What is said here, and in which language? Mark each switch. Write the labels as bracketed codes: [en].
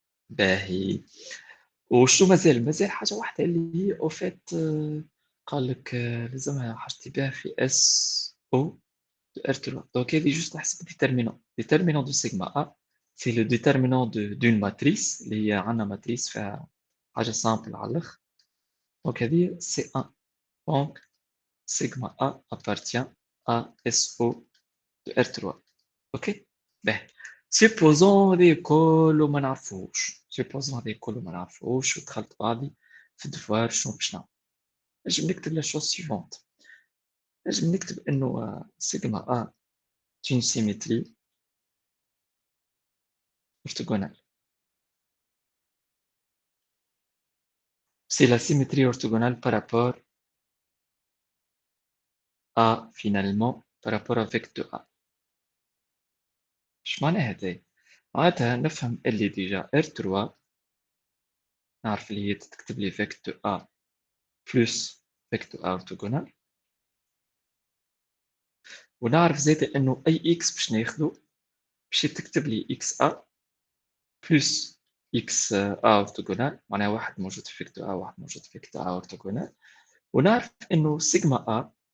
[ar] باهي وشو مازال حاجة واحدة اللي هي [fr] au fait [ar] قال لك لازمها حاجتي بها في SO de R3. [fr] Donc il est juste نحسب déterminant. Déterminant de sigma A, c'est le déterminant d'une matrice [ar] اللي هي عندنا [fr] matrice [ar] فيها حاجة [fr] simple [ar] على الآخر. [fr] Donc هذه c'est 1. Donc sigma A appartient à SO de R3. OK? Ben, supposons [ar] هذه كله ما نعرفوش. [fr] supposons [ar] هذه كله ما نعرفوش ودخلت بعضي في الدفوار شنو باش نعمل. نجم نكتب [fr] la chose suivante. نجم نكتب إنه sigma A est une symétrie orthogonale. C'est la symétrie orthogonale par rapport à, finalement, par rapport à vecteur A. [ar] ايش معناها هذا؟ معناتها نفهم اللي ديجا R3 نعرف اللي هي تكتب لي [fr] vecteur A plus vecteur A orthogonal [ar] ونعرف زيادة انه اي x باش ناخذه باش تكتب لي xa plus xa orthogonal معناها واحد موجود في vecteur A واحد موجود في vecteur A orthogonal ونعرف انه sigma A